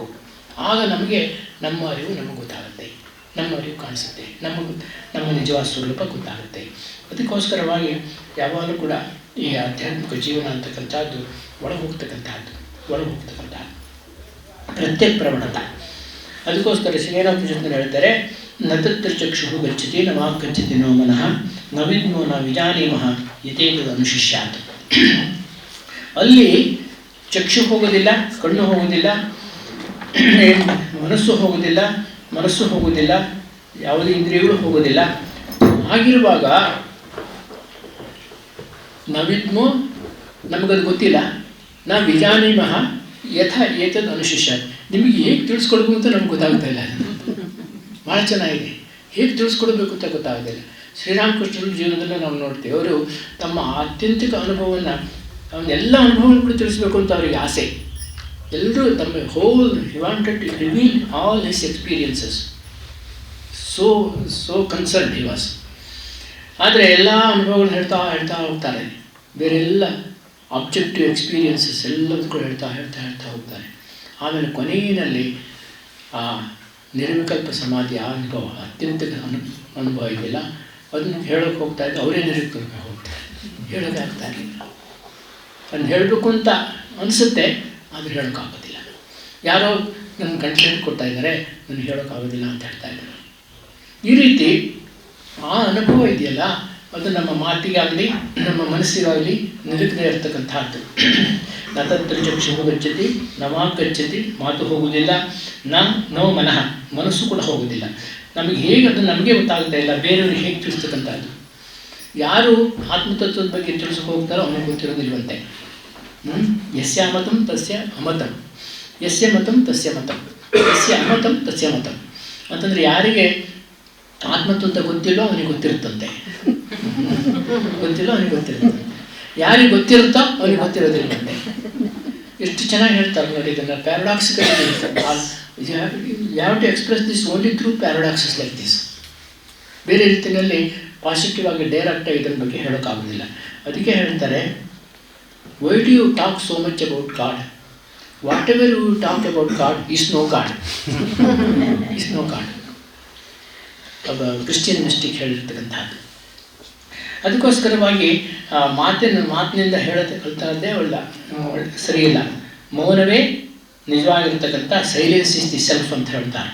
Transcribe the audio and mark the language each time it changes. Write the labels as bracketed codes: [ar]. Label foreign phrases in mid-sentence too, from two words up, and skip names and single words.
[kn] ಆಗ ನಮಗೆ ನಮ್ಮ ಅರಿವು ನಮಗೆ ಗೊತ್ತಾಗುತ್ತೆ, ನಮ್ಮ ಅರಿವು ಕಾಣಿಸುತ್ತೆ, ನಮ್ಮ ನಿಜವಾದ ಸ್ವರೂಪ ಗೊತ್ತಾಗುತ್ತೆ. ಅದಕ್ಕೋಸ್ಕರವಾಗಿ ಯಾವಾಗಲೂ ಕೂಡ ಈ ಆಧ್ಯಾತ್ಮಿಕ ಜೀವನ ಅಂತಕ್ಕಂಥದ್ದು ಒಳಗೆ ಹೋಗ್ತಕ್ಕಂಥದ್ದು ಪ್ರತ್ಯೇಕ ಪ್ರವಣತ. ಅದಕ್ಕೋಸ್ಕರ ಶ್ರೀರಾಮ ಕೃಷ್ಣರು ಹೇಳ್ತಾರೆ, [sa] ನ ತತ್ರ ಚಕ್ಷು ಗಚ್ಚತಿ ನ ವಾಕ್ ಗಚ್ಚತಿ ನೋ ಮನಃ ನ ವಿದ್ಮೋ ನ ವಿಜಾನೀಮಃ ಯಥೇತದ್ ಅನುಶಿಷ್ಯಾತ್. [kn] ಅಲ್ಲಿ ಚಕ್ಷು ಹೋಗೋದಿಲ್ಲ, ಕಣ್ಣು ಹೋಗೋದಿಲ್ಲ, ಮನಸ್ಸು ಹೋಗೋದಿಲ್ಲ, ಯಾವುದೇ ಇಂದ್ರಿಯಗಳು ಹೋಗೋದಿಲ್ಲ. ಹಾಗಿರುವಾಗ ನಾವಿದ್ಮೋ ನಮಗದು ಗೊತ್ತಿಲ್ಲ, ನಾವು [sa] ವಿಜಾನೀಮಃ ಯಥ ಏತದ್ ಅನುಶಿಷ್ಯ. [kn] ನಿಮಗೆ ಹೇಗೆ ತಿಳಿಸ್ಕೊಡ್ಬೇಕು ಅಂತ ನಮ್ಗೆ ಗೊತ್ತಾಗ್ತಾ ಇಲ್ಲ. ಭಾಳ ಚೆನ್ನಾಗಿದೆ, ಹೇಗೆ ತಿಳಿಸ್ಕೊಡ್ಬೇಕು ಅಂತ ಗೊತ್ತಾಗೋದಿಲ್ಲ. ಶ್ರೀರಾಮಕೃಷ್ಣರ ಜೀವನದಲ್ಲಿ ನಾವು ನೋಡ್ತೀವಿ, ಅವರು ತಮ್ಮ ಆತ್ಯಂತಿಕ ಅನುಭವವನ್ನು ಎಲ್ಲ ಅನುಭವಗಳು ಕೂಡ ತಿಳಿಸ್ಬೇಕು ಅಂತ ಅವರಿಗೆ ಆಸೆ. ಎಲ್ಲರೂ ತಮ್ಮ [en] he wanted to reveal all his experiences. so concerned he was. [kn] ಆದರೆ ಎಲ್ಲ ಅನುಭವಗಳು ಹೇಳ್ತಾ ಹೋಗ್ತಾರೆ, ಬೇರೆಲ್ಲ [en] objective experiences [kn] ಎಲ್ಲದೂ ಕೂಡ ಹೇಳ್ತಾ ಹೋಗ್ತಾರೆ. ಆಮೇಲೆ ಕೊನೆಯಲ್ಲಿ ಆ ನಿರ್ವಿಕಲ್ಪ ಸಮಾಧಿ ಆ ಅನುಭವ, ಅತ್ಯಂತ ಅನುಭವ ಇದೆಯಲ್ಲ, ಅದನ್ನು ಹೇಳೋಕ್ಕೆ ಹೋಗ್ತಾ ಇದ್ದರೆ ಅವರೇ ನಿರ್ವಿಕಲ್ಪ ಹೋಗ್ತಾರೆ, ಹೇಳೋಕ್ಕೆ ಆಗ್ತಾ ಇರಲಿಲ್ಲ. ಅದನ್ನು ಹೇಳಬೇಕು ಅಂತ ಅನಿಸುತ್ತೆ, ಆದರೆ ಹೇಳೋಕ್ಕಾಗೋದಿಲ್ಲ. ಯಾರೋ ನನ್ನ ಗಂಟಲು ಕೊಡ್ತಾ ಇದ್ದಾರೆ, ನನಗೆ ಹೇಳೋಕ್ಕಾಗೋದಿಲ್ಲ ಅಂತ ಹೇಳ್ತಾ ಇದ್ದಾರೆ. ಈ ರೀತಿ ಆ ಅನುಭವ ಇದೆಯಲ್ಲ, ಅದು ನಮ್ಮ ಮಾತಿಗಾಗಲಿ ನಮ್ಮ ಮನಸ್ಸಿಗಾಗಲಿ ನಿರುಗ್ದೇ ಇರ್ತಕ್ಕಂಥದ್ದು. [sa] ನ ತತ್ರ ಚಕ್ಷು ಗಚ್ಚತಿ ನ ವಾಕ್ ಗಚ್ಚತಿ, [kn] ಮಾತು ಹೋಗುವುದಿಲ್ಲ, [sa] ನೋ ಮನಃ, [kn] ಮನಸ್ಸು ಕೂಡ ಹೋಗುವುದಿಲ್ಲ. ನಮಗೆ ಹೇಗೆ ಅದು ನಮಗೆ ಗೊತ್ತಾಗ್ತಾ ಇಲ್ಲ, ಬೇರೆಯವ್ರಿಗೆ ಹೇಗೆ ತಿಳಿಸ್ತಕ್ಕಂಥದ್ದು. ಯಾರು ಆತ್ಮತತ್ವದ ಬಗ್ಗೆ ತಿಳಿಸೋಕೆ ಹೋಗ್ತಾರೋ ಅವನಿಗೆ ಗೊತ್ತಿರೋದಿಲ್ವಂತೆ. [sa] ಯಸ್ಯ ಮತಂ ತಸ್ಯ ಅಮತಂ, ಯಸ್ಯ ಮತಂ ತಸ್ಯ ಮತಂ, ಯಸ್ಯ ಅಮತಂ ತಸ್ಯ ಮತಂ [kn] ಅಂತಂದರೆ ಯಾರಿಗೆ ಆತ್ಮತತ್ವ ಗೊತ್ತಿಲ್ಲೋ ಅವನಿಗೆ ಗೊತ್ತಿರುತ್ತಂತೆ, ಯಾರಿಗೆ ಗೊತ್ತಿರುತ್ತೋ ಅವನಿಗೆ ಗೊತ್ತಿರೋದಿಲ್ಲಂತೆ. ಎಷ್ಟು ಚೆನ್ನಾಗಿ ಹೇಳ್ತಾರೆ ನೋಡಿ ಇದನ್ನು. [en] paradoxical you have to express this only through paradoxes like this. [kn] ಬೇರೆ ರೀತಿಯಲ್ಲಿ ಪಾಸಿಟಿವ್ ಆಗಿ ಡೈರೆಕ್ಟಾಗಿ ಇದರ ಬಗ್ಗೆ ಹೇಳೋಕ್ಕಾಗೋದಿಲ್ಲ. ಅದಕ್ಕೆ ಹೇಳ್ತಾರೆ, [en] why do you talk so much about God? whatever you talk about God is no God. [kn] ಒಬ್ಬ [en] Christian mystic [kn] ಹೇಳಿರ್ತಕ್ಕಂಥದ್ದು. ಅದಕ್ಕೋಸ್ಕರವಾಗಿ ಮಾತಿನಿಂದ ಕಲ್ತಂತೆ ಸರಿಯಿಲ್ಲ. ಮೌನವೇ ನಿಜವಾಗಿರ್ತಕ್ಕಂಥ [en] silence is the self [kn] ಅಂತ ಹೇಳ್ತಾರೆ.